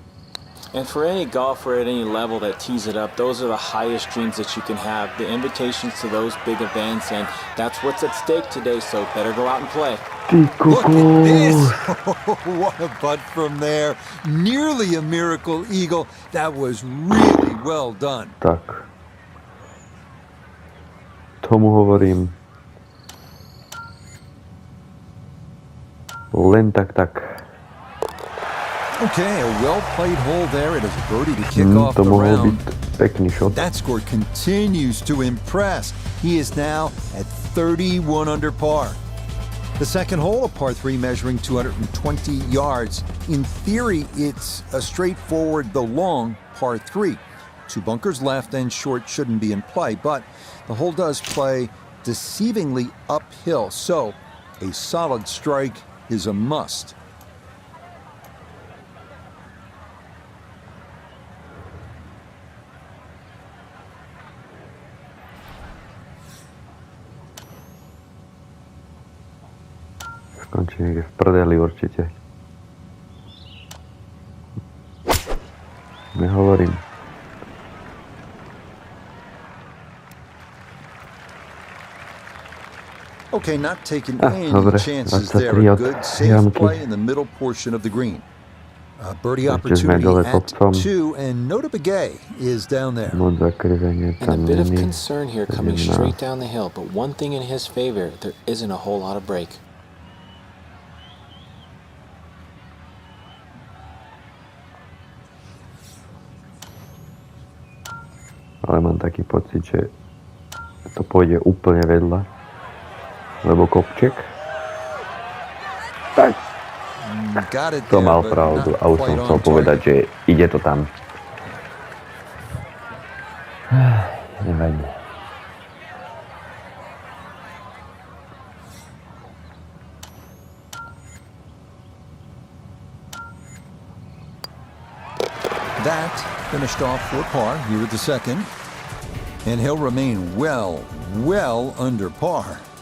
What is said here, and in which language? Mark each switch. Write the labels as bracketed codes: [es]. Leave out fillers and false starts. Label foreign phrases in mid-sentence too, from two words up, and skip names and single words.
[en] And for any golfer at any level that tees it up, those are the highest dreams that you can have, the invitations to those big events, and that's what's at stake today, so better go out and play. Look at this! What a putt from there. Nearly a miracle eagle. That was really well done. [sk] Tak. Tomu hovorím. Len tak. [en] Okay, a well-played hole there. It is a birdie to kick off the round. [sk] Pekný shot. [en] That score continues to impress. He is now at 31 under par. The second hole, a par 3 measuring 220 yards. In theory, it's a straightforward, though long, par 3. 2 bunkers left and short shouldn't be in play, but the hole does play deceivingly uphill. So a solid strike is a must. [sk] Skončí niekde v prdeli určite. Nehovorím. [en] Okay, not taking any [sk] dobre, [en] chances there. A good safe play in the middle portion of the green. A birdie opportunity at 2, and Nota Begay is down there. And a bit of concern here coming straight down the hill, but one thing in his favor, there isn't a whole lot of break. [sk] Ale mám taký pocit, že to pôjde úplne vedľa, lebo kopček. Tak. To mal pravdu a už som chcel povedať, že ide to tam. Nevadí. [en] That finished off for par here at the second. And he'll remain well under par.